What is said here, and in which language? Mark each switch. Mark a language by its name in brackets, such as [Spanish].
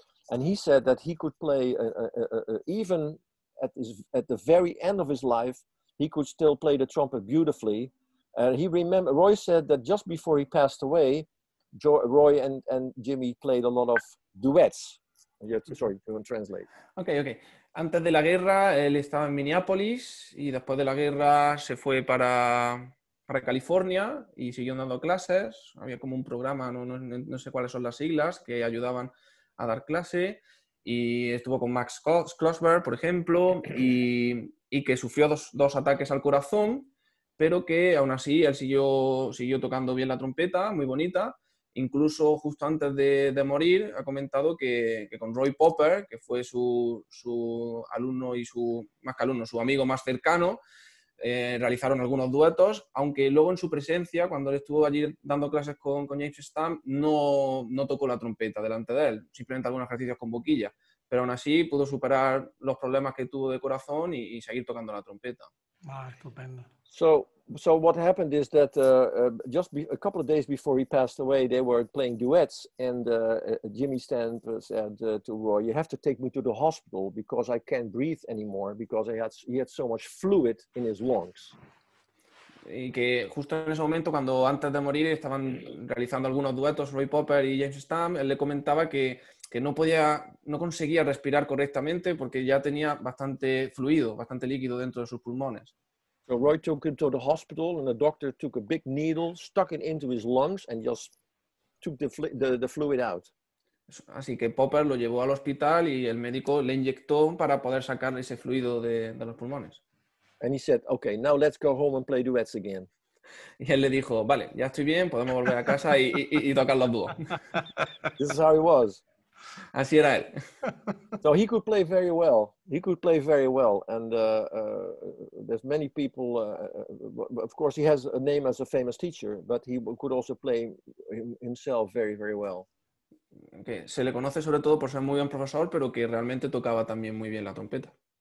[English] And he said that he could play even at the very end of his life, he could still play the trumpet beautifully. Roy said that just before he passed away, Roy and Jimmy played a lot of duets. Sorry, to translate. Okay. [Spanish] Antes de la guerra, él estaba en Minneapolis y después de la guerra se fue para California y siguió dando clases. Había como un programa, no sé cuáles son las siglas, que ayudaban a dar clase. Y estuvo con Max Klossberg, por ejemplo, y que sufrió dos ataques al corazón, pero que aún así él siguió tocando bien la trompeta, muy bonita. Incluso justo antes de morir ha comentado que con Roy Popper, que fue su alumno y más que alumno, su amigo más cercano, realizaron algunos duetos, aunque luego en su presencia, cuando él estuvo allí dando clases con James Stamp, no tocó la trompeta delante de él, simplemente algunos ejercicios con boquilla, pero aún así pudo superar los problemas que tuvo de corazón y seguir tocando la trompeta. Ah, estupendo. [English] So what happened is that a couple of days before he passed away, they were playing duets, and Jimmy Stamp said to Roy, "You have to take me to the hospital because I can't breathe anymore because he had so much fluid in his lungs." [Spanish] Y que justo en ese momento, cuando antes de morir estaban realizando algunos duetos Roy Popper y James Stamp, él le comentaba que no conseguía respirar correctamente porque ya tenía bastante fluido, bastante líquido dentro de sus pulmones. [English] So Roy took him to the hospital, and the doctor took a big needle, stuck it into his lungs, and just took the fluid out. [Spanish] Así que Popper lo llevó al hospital y el médico le inyectó para poder sacar ese fluido de los pulmones. [English] And he said, "Okay, now let's go home and play duets again." [Spanish] Y él le dijo, vale, ya estoy bien, podemos volver a casa y tocar los dúos. [English] This is how he was. [Spanish] Así era él. [English] So he could play very well. He could play very well, and there's many people. Of course, he has a name as a famous teacher, but he could also play himself very, very well. [Spanish] Que se le conoce sobre todo por ser muy buen profesor, pero que realmente tocaba también muy bien la trompeta.